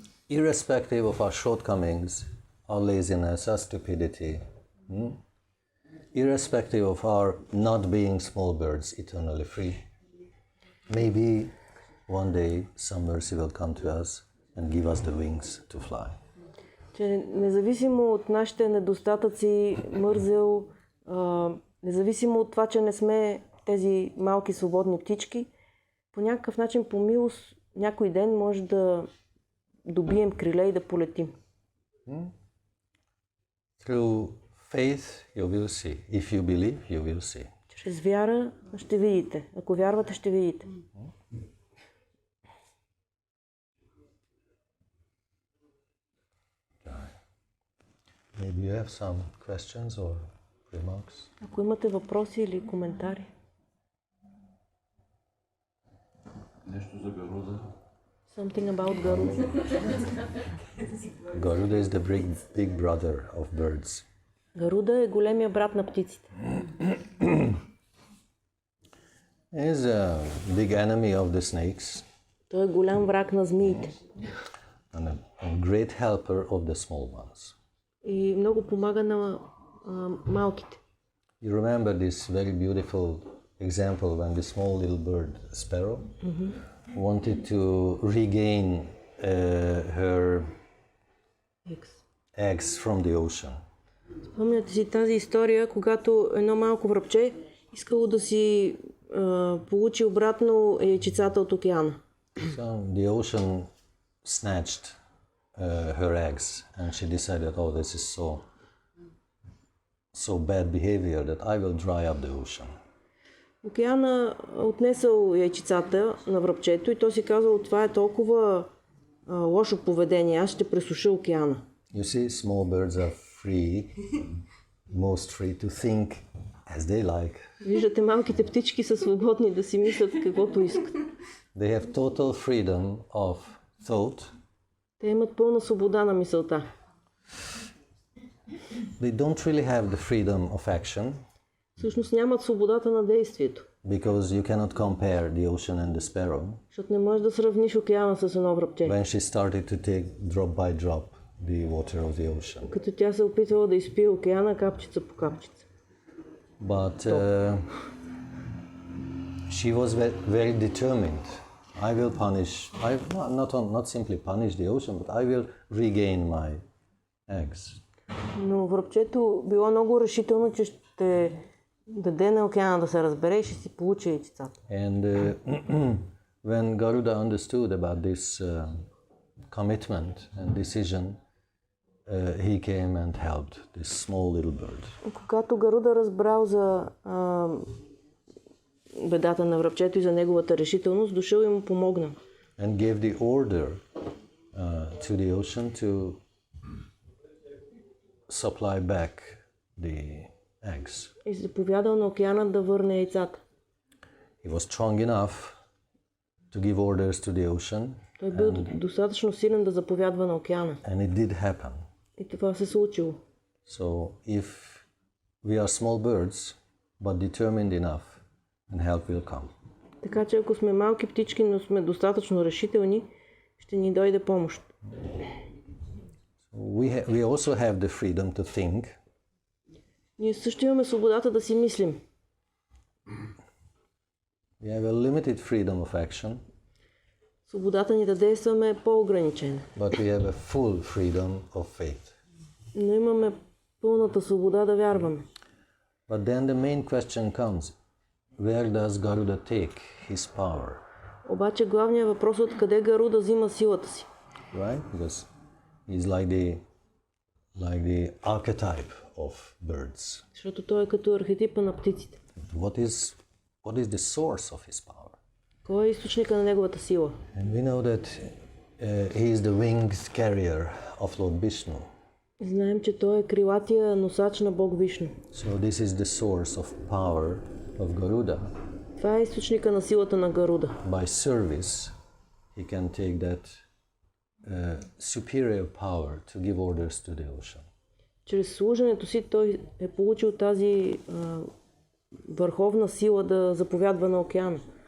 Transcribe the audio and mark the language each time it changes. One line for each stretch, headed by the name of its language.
English: Irrespective of our shortcomings, our laziness, our stupidity, irrespective of our not being small birds eternally free, maybe one day some mercy will come to us and give us the wings to fly.
Bulgarian: Че независимо от нашите недостатъци, мързел, независимо от това, че не сме тези малки свободни птички, по някакъв начин, по милост, някой ден може да добием криле и да полетим.
English: Through faith, you will see. If you believe, you will see.
Bulgarian: Чрез вяра ще видите. Ако вярвате, ще видите.
English: Maybe you have some questions or remarks?
Bulgarian: Ако имате въпроси или коментари. Нещо за Гаруда.
English: Something about Garuda. Garuda is the big brother of birds.
Bulgarian: Гаруда е големия брат на птиците.
English: He is a big enemy of the snakes
Bulgarian: Той е голям враг на змиите.
English: and a great helper of the small ones.
Bulgarian: И много помага на малките.
English: You remember this very beautiful example when the small little bird, sparrow, wanted to regain her eggs from the ocean.
Bulgarian: Спомняте си тази история, когато едно малко врабче искало да си получи обратно яйчицата от океана.
English: So the ocean snatched her eggs and she decided, oh, this is so bad behavior that I will dry up the ocean.
Bulgarian: Океана отнесъл яйчицата на врабчето и то си казал, това е толкова лошо поведение, аз ще пресуша океана.
English: You see, small birds are free, most free to think as they like.
Bulgarian: Виждате, малките птички са свободни да си мислят каквото искат.
English: They have total freedom of thought.
Bulgarian: Те имат пълна свобода на мисълта.
English: They don't really have the freedom of action
Bulgarian: Всъщност нямат свободата на действието.
English: because you cannot compare the ocean and the sparrow.
Bulgarian: Защото не можеш да сравниш океана с едно врабче.
English: When she started to take drop by drop the water of the ocean.
Bulgarian: Като тя се опитвала да изпие океана капчица по капчица.
English: But she was very determined. I will punish, not simply punish the ocean, but I will regain my eggs.
Bulgarian: Но врабчето било много решително, че ще даде на океана да се разбере и ще си получи яйцата.
English: And when Garuda understood about this commitment and decision, he came and helped this small little bird.
Bulgarian: Когато Гаруда разбрал за бедата на врабчето и за неговата решителност, дошъл и му помогна.
English: And gave the order to the ocean to supply back the eggs.
Bulgarian: И заповядал на океана да върне яйцата.
English: He was strong enough to give orders to the ocean.
Bulgarian: Той бил достатъчно силен да заповядва на океана.
English: And it did happen.
Bulgarian: И това се случило.
English: So if we are small birds, but determined enough, and help will come.
Bulgarian: Така че ако сме малки птички, но сме достатъчно решителни, ще ни дойде помощ.
English: We also have the freedom to think.
Bulgarian: Ние също имаме свободата да си мислим.
English: We have a limited freedom of action.
Bulgarian: Свободата ни да действаме е по-ограничена.
English: But we have a full freedom of faith.
Bulgarian: Но имаме пълната свобода да вярваме.
English: But then the main question comes, where does Garuda take his power?
Bulgarian: Обаче главният въпрос е откъде Гаруда взима силата си.
English: Right? Because he's like the archetype of birds.
Bulgarian: Защото той е като архетипа на птиците.
English: What is the source of his power?
Bulgarian: Кой е източника на неговата сила?
English: And we know that he is the winged carrier of Lord Vishnu.
Bulgarian: Знаем, че той е крилатия носач на Бог Вишну.
English: So this is the source of power of Garuda.
Bulgarian: Това е източника на силата на Гаруда.
English: By service, he can take that superior power to give orders to the ocean.
Bulgarian: Чрез служенето си той е получил тази върховна сила да заповядва на океана.